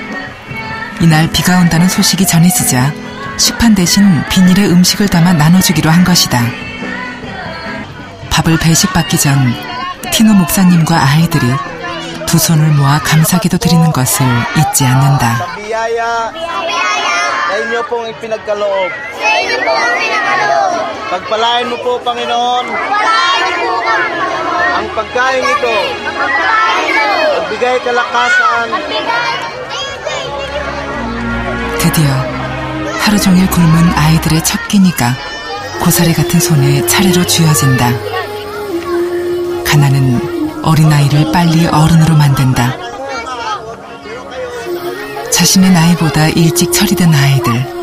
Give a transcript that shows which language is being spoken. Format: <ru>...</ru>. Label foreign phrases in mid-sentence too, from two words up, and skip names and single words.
<ko>이날 비가 온다는 소식이 전해지자 식판 대신 비닐에 음식을 담아 나눠주기로 한 것이다. 밥을 배식받기 전 티노 목사님과 아이들이 두 손을 모아 감사기도 드리는 것을 잊지 않는다.</ko> <tl>Sa inyo pong ipinagkaloob. Pagpalain mo po, Panginoon. Ang pagkain ito. Magbigay kalakasan.</tl> <ko>드디어 하루 종일 굶은 아이들의 첫 끼니가 고사리 같은 손에 차례로 쥐어진다. 가난은 어린아이를 빨리 어른으로 만든다. 자신의 나이보다 일찍 처리된 아이들.</ko>